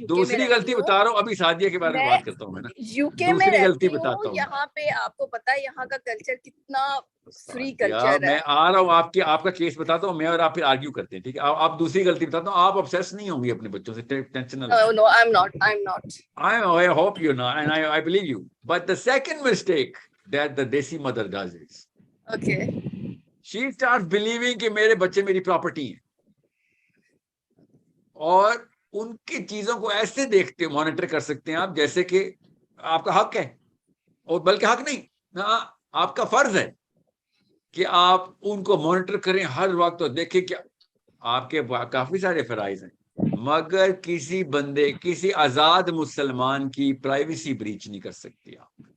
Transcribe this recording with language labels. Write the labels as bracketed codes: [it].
[ur] دوسری غلطی بتا رہا ہوں, ابھی سعدیہ کے بارے میں بات کرتا ہوں میں نا, یو کے میں رہتی ہوں, یہاں پہ آپ کو پتا ہے یہاں کا کلچر کتنا فری کلچر ہے. میں آ رہا ہوں آپ کا کیس بتاتا ہوں میں, اور آپ پھر آرگیو کرتے ہیں, ٹھیک ہے. آپ دوسری غلطی بتاتا ہوں, آپ obsess نہیں ہوں گی اپنے بچوں سے, ٹینشن نہ لیں. [en] No, I'm not. I hope you're not, and I believe you. But the second mistake that the desi mother does is, she starts believing [ur] کہ میرے بچے میری پراپرٹی ہیں, اور ان کی چیزوں کو ایسے دیکھتے مانیٹر کر سکتے ہیں آپ جیسے کہ آپ کا حق ہے, اور بلکہ حق نہیں, آپ کا فرض ہے کہ آپ ان کو مانیٹر کریں ہر وقت اور دیکھیں کہ آپ کے کافی سارے فرائض ہیں, مگر کسی بندے کسی آزاد مسلمان کی پرائیویسی بریچ نہیں کر سکتی آپ.